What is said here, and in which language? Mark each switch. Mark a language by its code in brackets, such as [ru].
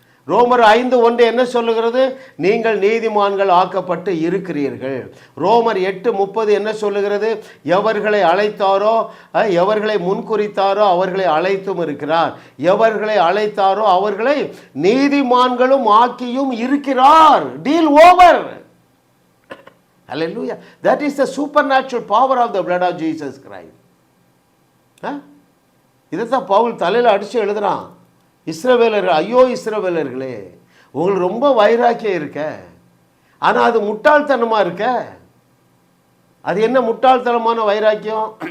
[ta] ரோமர் 5:1 என்ன சொல்லுகிறது? நீங்கள் நீதிமான்கள் ஆக்கப்பட்டு இருக்கிறீர்கள். ரோமர் 8:30 என்ன சொல்லுகிறது? எவர்களை அழைத்தாரோ, எவர்களை முன்குறித்தாரோ அவர்களை அழைத்தும் இருக்கிறார், எவர்களை அழைத்தாரோ அவர்களை நீதிமான்களும் ஆக்கியும் இருக்கிறார். [en] Deal over. Hallelujah. That is the supernatural power of the blood of Jesus Christ. [ta] இதைத்தான் பவுல் தலையில் அடித்து எழுதுறான். இஸ்ரவேலர்கள், ஐயோ இஸ்ரவேலர்களே, உங்களுக்கு ரொம்ப வைராக்கியம் இருக்க, ஆனால் அது முட்டாள்தனமாக இருக்க. அது என்ன முட்டாள்தனமான வைராக்கியம்?